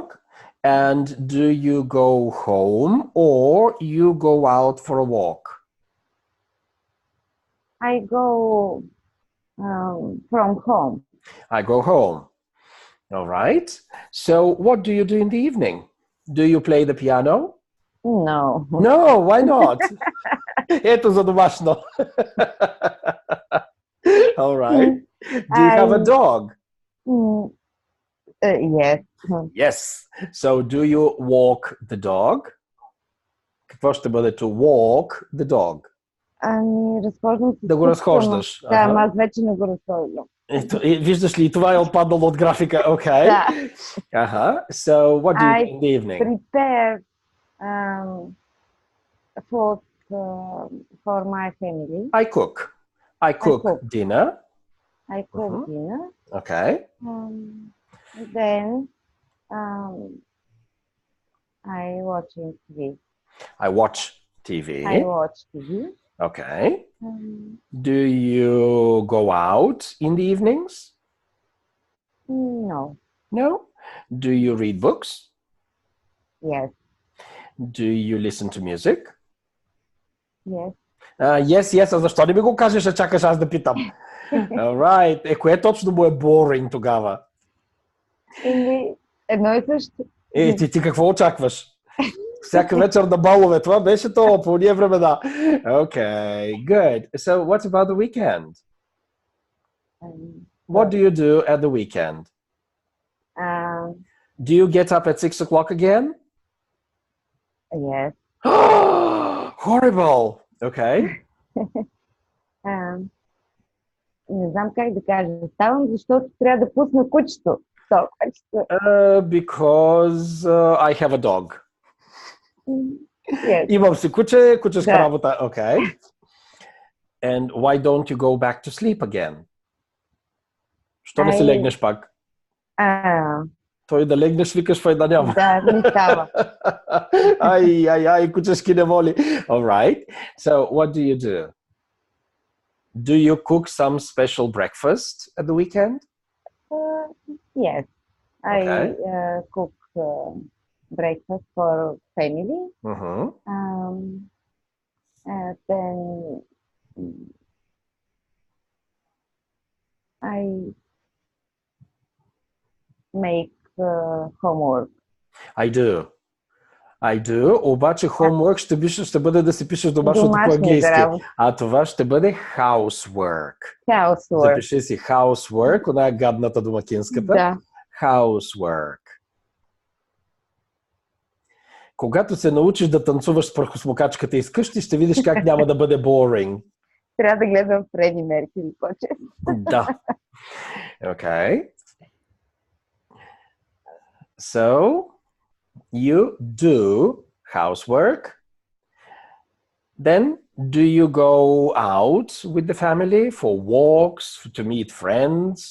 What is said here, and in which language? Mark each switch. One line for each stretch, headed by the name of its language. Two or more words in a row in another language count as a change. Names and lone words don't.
English: And do you go home or you go out for a walk? I go from home. I go home. All right. So, what do you do in the evening? Do you play the piano? No. No, why not?
Bulgarian: Ето за домашно.
English: All right. Do you have a dog? Yes. Yes. So, do you walk the dog?
Bulgarian: Какво ще бъде
English: to walk the dog?
Bulgarian: Ами, разхождам се. Да го разхождаш. Да, ама аз вече не го разхождам. Виждаш ли, това е отпаднало от графика.
English: Okay.
Bulgarian: Да.
English: So, what do you do in the evening? Prepare food for my family. I cook. I cook dinner. I cook dinner. Okay. Then I watch TV. I watch TV. I watch TV. Okay. Do you go out in the evenings? No. No. Do you read books? Yes. Do you listen to music? Yes. Yes.
Bulgarian: А защо не ми го кажеш, а чакаш аз да питам? Alright. Кое точно му е boring тогава? Едно и също. Ти какво очакваш? Всяка вечер на балове. Това беше то по уния времена.
English: Okay, good. So, what about the weekend? What do you do at the weekend? Do you get up at 6 o'clock again? Yes. Horrible. Okay.
Bulgarian: Не знам как да кажа. Ставам, защото трябва да пусна кучето.
English: Because I have a dog. Yes.
Bulgarian: Имам си куче, кучешка Да. работа.
English: Okay. And why don't you go back to sleep again?
Bulgarian: Що не си легнеш пак? Той да легнеш, викаш, фай да няма. Да, не става. Ай, кучешки неволи.
English: All right. So, what do you do? Do you cook some special breakfast at the weekend? Yes. Okay. I cook breakfast for family. Mm-hmm. Then I make homework. I do,
Bulgarian: обаче homework ще бъде да си пишеш домашното по английски. А това ще бъде housework.
English: Housework.
Bulgarian: Запиши си housework, она е гадната домакинската. Да.
English: Housework.
Bulgarian: Когато се научиш да танцуваш с прахосмокачката из къщи, ще видиш как няма да бъде boring. Трябва да гледам Фреди Меркюри по-често. Да.
English: Okay. So, you do housework. Then, do you go out with the family for walks, to meet friends?